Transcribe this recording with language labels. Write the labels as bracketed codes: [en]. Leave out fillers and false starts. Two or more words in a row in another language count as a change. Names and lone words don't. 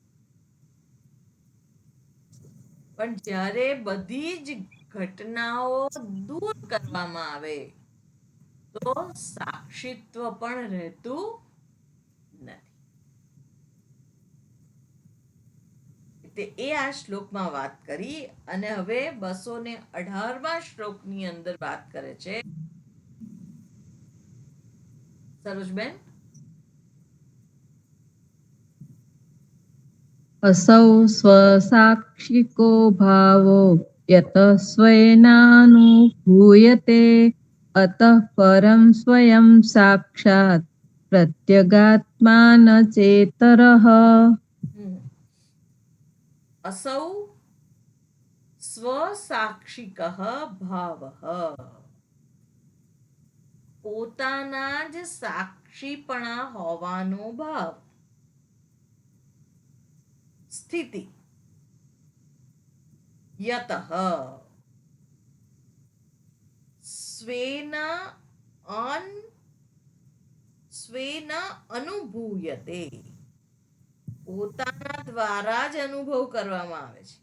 [gu] પણ જ્યારે બધી જ ઘટનાઓ દૂર કરવામાં આવે તો સાક્ષિત્વ પણ રહેતું નથી. એ આ શ્લોકમાં વાત કરી અને હવે 218મા શ્લોકની અંદર વાત કરે છે. સરોજબેન, [sa] असौ स्वसाक्षिको भावो यत स्वेनानुभूयते अतः परं स्वयं साक्षात् प्रत्यगात्मा न चेतरः. असौ स्वसाक्षिकः भावः, [gu] પોતાના જ સાક્ષીપણા હોવાનો ભાવ, સ્થિતિ. [sa] यतः स्वेन अनुभूयते, [gu] પોતાના દ્વારા જ અનુભવ કરવામાં આવે છે.